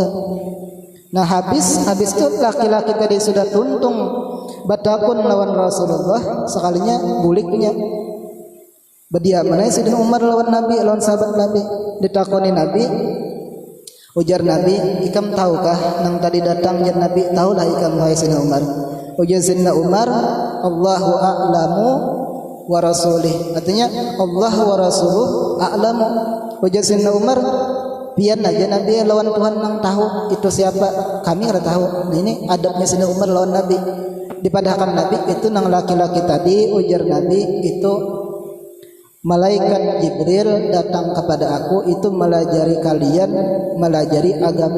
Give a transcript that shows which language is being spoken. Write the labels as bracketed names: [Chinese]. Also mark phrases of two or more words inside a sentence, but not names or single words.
[Banjar] Nah habis itu laki-laki tadi sudah tuntung batakun lawan Rasulullah, sekalinya buliknya bedia mana Sayyidina Umar lawan Nabi, lawan sahabat Nabi. Ditakoni Nabi, ujar Nabi, ikam tahukah nang tadi datang jar Nabi? Tahulah ikam wahai Sayyidina Umar. Ujar Sayyidina Umar, [Arabic] الله أعلم ورسوله, [Banjar] artinya [Arabic] الله ورسوله أعلم. [Banjar] Ujar Sayyidina Umar, pian aja Nabi lawan Tuhan nang tahu itu siapa, kami nggak tahu. Nah ini adabnya Sayyidina Umar lawan Nabi. Dipadahkan Nabi itu nang laki-laki tadi, ujar Nabi, itu malaikat Jibril datang kepada aku itu melajari kalian, melajari agama.